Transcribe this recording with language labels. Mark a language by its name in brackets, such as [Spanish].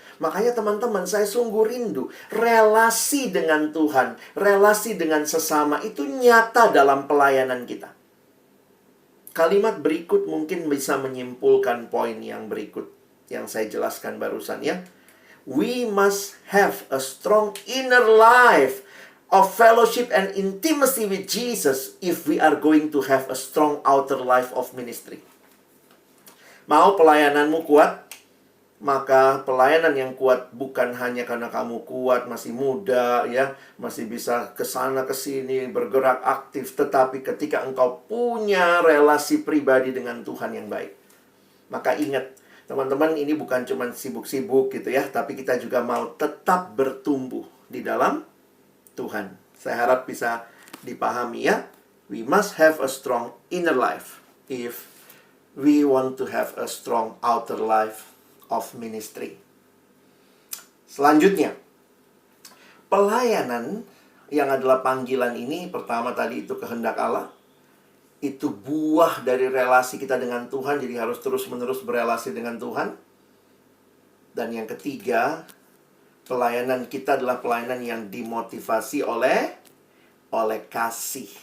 [Indonesian] Makanya teman-teman, saya sungguh rindu relasi dengan Tuhan, relasi dengan sesama itu nyata dalam pelayanan kita. Kalimat berikut mungkin bisa menyimpulkan poin yang berikut yang saya jelaskan barusan ya. [English] We must have a strong inner life of fellowship and intimacy with Jesus if we are going to have a strong outer life of ministry. [Indonesian] Mau pelayananmu kuat? Maka pelayanan yang kuat bukan hanya karena kamu kuat, masih muda, ya, masih bisa ke sana ke sini, bergerak aktif, tetapi ketika engkau punya relasi pribadi dengan Tuhan yang baik. Maka ingat, teman-teman, ini bukan cuma sibuk-sibuk gitu ya, tapi kita juga mau tetap bertumbuh di dalam Tuhan. Saya harap bisa dipahami ya. [English] We must have a strong inner life if we want to have a strong outer life of ministry. [Indonesian] Selanjutnya, pelayanan yang adalah panggilan ini, pertama tadi itu kehendak Allah, itu buah dari relasi kita dengan Tuhan, jadi harus terus-menerus berelasi dengan Tuhan. Dan yang ketiga, pelayanan kita adalah pelayanan yang dimotivasi oleh kasih.